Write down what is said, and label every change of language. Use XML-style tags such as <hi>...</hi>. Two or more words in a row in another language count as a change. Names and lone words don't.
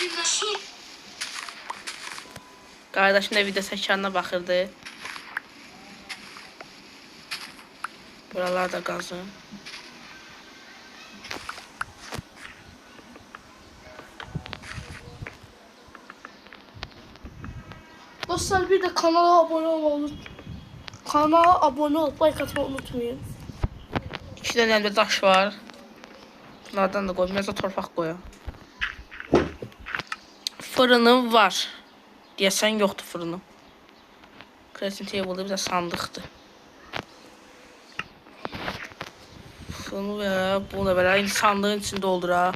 <az>Qardaşım da video təkrarına baxırdı. Buralar da qazın.</az> <tr>Dostlar bir de kanala abone olun. Kanala abone olup like atmayı unutmayın.</tr> <az>2 dənə əlimdə daş var. Bunlardan da qoyum, biraz da torpaq qoyum.</az> <tr>Fırınım var.</tr> <az>Deyəsən yoxdur fırınım.</az> <en>Crafting table'da</en> <az>bir də sandıqdır. Bunu və bunu da belə sandığın içində dolduraq.</az>